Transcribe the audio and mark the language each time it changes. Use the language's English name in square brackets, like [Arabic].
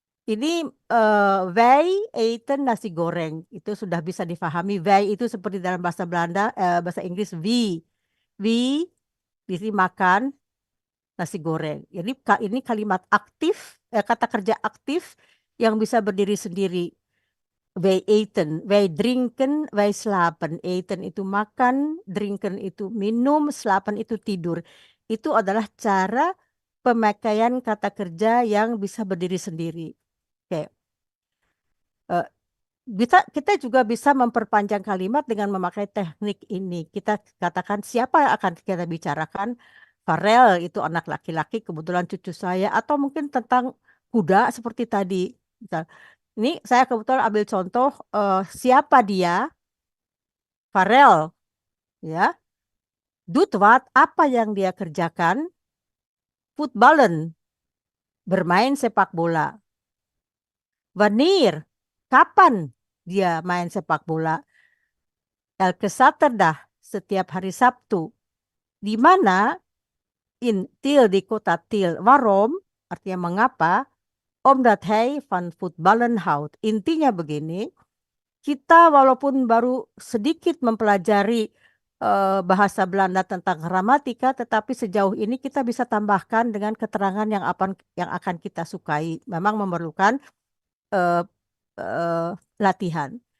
[Indonesian] Ini [Dutch] wij eten [Indonesian] nasi goreng. Itu sudah bisa difahami. Wij itu seperti dalam bahasa Belanda, bahasa Inggris we. We di sini makan nasi goreng. Ini kalimat aktif, kata kerja aktif yang bisa berdiri sendiri. [Dutch] Wij eten, wij drinken, wij slapen. [Indonesian] Eten itu makan, drinken itu minum, slapen itu tidur. Itu adalah cara pemakaian kata kerja yang bisa berdiri sendiri. Oke. Eh, kita juga bisa memperpanjang kalimat dengan memakai teknik ini. Kita katakan siapa yang akan kita bicarakan. Farel itu anak laki-laki, kebetulan cucu saya, atau mungkin tentang kuda seperti tadi. Misal, ini saya kebetulan ambil contoh, siapa dia? Farel, ya. [Dutch] Doet wat, [Indonesian] apa yang dia kerjakan? Voetballen, bermain sepak bola. Wanneer, kapan dia main sepak bola? [Dutch] Elke Saterdag, [Indonesian] setiap hari Sabtu. Di mana [Dutch] in Tiel, [Indonesian] di kota Tiel. Waarom, artinya mengapa? [Dutch] Omdat hij van voetballen houdt. [Indonesian] Intinya begini, kita walaupun baru sedikit mempelajari bahasa Belanda tentang gramatika, tetapi sejauh ini kita bisa tambahkan dengan keterangan yang akan kita sukai. Memang memerlukan eh, eh, latihan.